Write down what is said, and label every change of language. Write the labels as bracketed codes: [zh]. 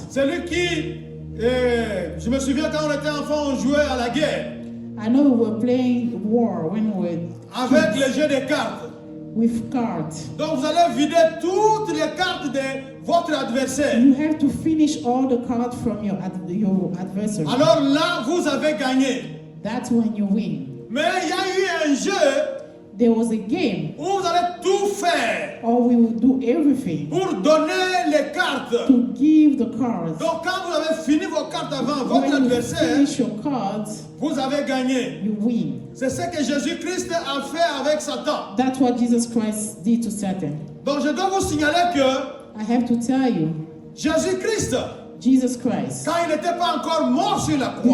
[fr] celui qui, je me souviens quand on était enfant, on jouait à la guerre [en] I know we were playing war when we were [fr] avec le jeu de cartes. [en] with cards. [fr] Donc vous allez vider toutes les cartes de votre adversaire. [en] You have to finish all the cards from your adversary. [fr] Alors là, vous avez gagné. [en] That's when you win. [fr] Mais il y a eu un jeu [en] There was a game, [fr] où vous allez tout faire [en] or we will do everything [fr] pour donner les cartes. [en] to give the cards. [fr] Donc quand vous avez fini vos cartes avant votre [en] When you [fr] adversaire, [en] finish your cards, [fr] vous avez gagné. [en] you win. [fr] C'est ce que Jésus-Christ a fait avec Satan. [en] That's what Jesus Christ did to Satan. [fr] Donc je dois vous signaler que [en] I have to tell you, [fr] Jésus-Christ, [en] Jesus Christ, [fr] quand il n'était pas encore mort sur la croix,